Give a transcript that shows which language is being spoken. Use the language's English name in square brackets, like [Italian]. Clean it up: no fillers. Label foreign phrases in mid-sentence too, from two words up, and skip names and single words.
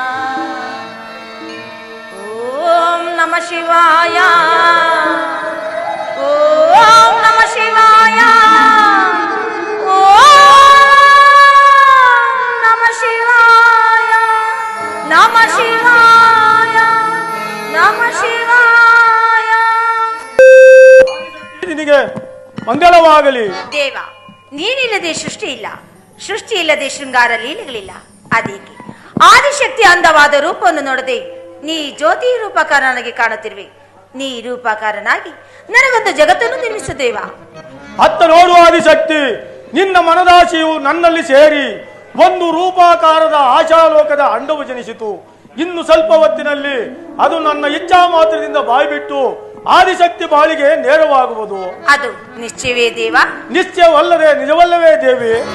[Sanskrit] ओम नमः शिवाय ओम नमः शिवाय ओम नमः शिवाय नमः शिवाय नमः शिवाय [Kannada] ನಿನಗೆ ಮಂಗಳವಾಗಲಿ ದೇವ ನೀನಿಲ್ಲದೆ ಸೃಷ್ಟಿ ಇಲ್ಲ ಸೃಷ್ಟಿ ಇಲ್ಲದೆ ಶೃಂಗಾರ ಲೀಲೆಗಳಿಲ್ಲ ಅದಕ್ಕೆ ಆದಿಶಕ್ತಿ ಅಂದವಾದ ರೂಪವನ್ನು ನೋಡದೆ ನೀ ಜ್ಯೋತಿ ರೂಪಕಾರನಾಗಿ ಕಾಣುತ್ತಿರುವೆ ನೀ ರೂಪಕಾರನಾಗಿ ನನಗೊಂದು ಜಗತ್ತನ್ನು ನಿರ್ಮಿಸು ದೇವ ಅತ್ತ ನೋಡುವ ಆದಿಶಕ್ತಿ ನಿನ್ನ ಮನದಾಶೆಯು ನನ್ನಲ್ಲಿ ಸೇರಿ ಒಂದು ರೂಪಾಕಾರದ ಆಶಾಲೋಕದ ಅಂಡವು ಜನಿಸಿತು ಇನ್ನು ಸ್ವಲ್ಪ ಹೊತ್ತಿನಲ್ಲಿ ಅದು ನನ್ನ ಇಚ್ಛಾ ಮಾತ್ರದಿಂದ ಬಾಯ್ಬಿಟ್ಟು ಆದಿಶಕ್ತಿ ಬಾಳಿಗೆ ನೇರವಾಗುವುದು ಅದು ನಿಶ್ಚಯವೇ ದೇವ ನಿಶ್ಚಯವಲ್ಲದೆ ನಿಜವಲ್ಲವೇ ದೇವಿ